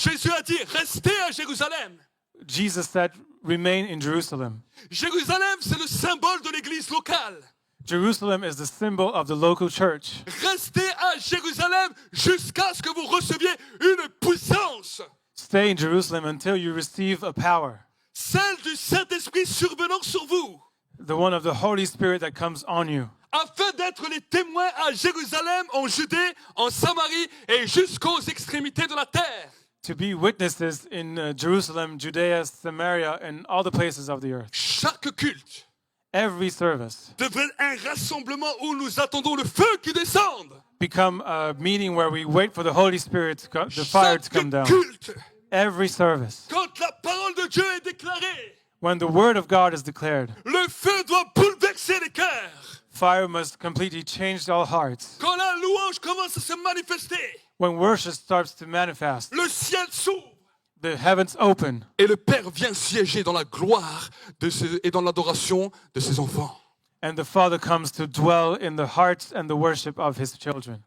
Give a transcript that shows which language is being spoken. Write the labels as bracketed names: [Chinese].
[French] Jésus a dit, restez à Jérusalem. [English] Jesus said, remain in Jerusalem. [French] Jérusalem, c'est le symbole de l'église locale. [English] Jerusalem is the symbol of the local church. [French] Restez à Jérusalem jusqu'à ce que vous receviez une puissance. [English] Stay in Jerusalem until you receive a power, [French] Celle du Saint-Esprit survenant sur vous, [English] the one of the Holy Spirit that comes on you, [French] afin d'être les témoins à Jérusalem, en Judée, en Samarie et jusqu'aux extrémités de la terre. [English] to be witnesses in Jerusalem, Judea, Samaria, and all the places of the earth. [French] Chaque culte [English] Every service [French] devrait être un rassemblement où nous attendons le feu qui descende. [English] become a meeting where we wait for the Holy Spirit, the fire to come down. [French] culte, [English] Every service, [French] quand la parole de Dieu est déclarée, [English] when the word of God is declared, [French] le feu doit bouleverser les cœurs. [English] fire must completely change all hearts. [French] Quand la louange commence à se manifester, [English] When worship starts to manifest, [French] le ciel s'ouvre. [English] the heavens open, [French] Et le Père vient siéger dans la gloire et dans l'adoration de ses enfants. [English] and the Father comes to dwell in the hearts and the worship of his children.